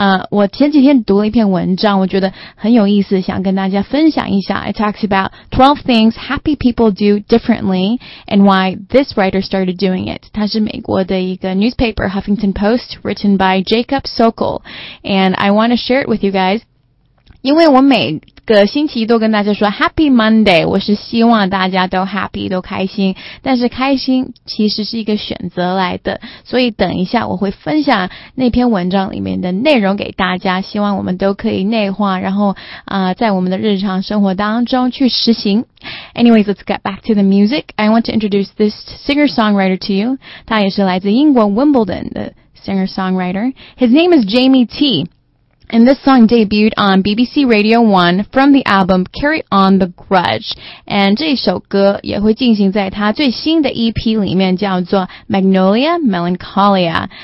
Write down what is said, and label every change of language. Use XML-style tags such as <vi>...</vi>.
<zh>我前几天读了一篇文章，我觉得很有意思，想跟大家分享一下。</zh> <en>It talks about 12 things happy people do differently and why this writer started doing it.</en> <zh>它是美国的一个 newspaper, Huffington Post,</zh> <en>written by</en> <zh>Jacob Sokol.</zh> <en>And I want to share it with you guys.</en> <zh>因为我每个星期都跟大家说 Happy Monday, 我是希望大家都 happy, 都开心。但是开心其实是一个选择来的。所以等一下我会分享那篇文章里面的内容给大家，希望我们都可以内化，然后在我们的日常生活当中去实行。</zh> <en>Anyways, let's get back to the music. I want to introduce this singer-songwriter to you.</en> <zh>他也是来自英国 Wimbledon 的</zh> <en>singer-songwriter. His name is Jamie T. And this song debuted on BBC Radio 1 from the album Carry On The Grudge.</en> <zh>And 这首歌也会进行在他最新的 EP 里面，叫做 Magnolia Melancholia.</zh>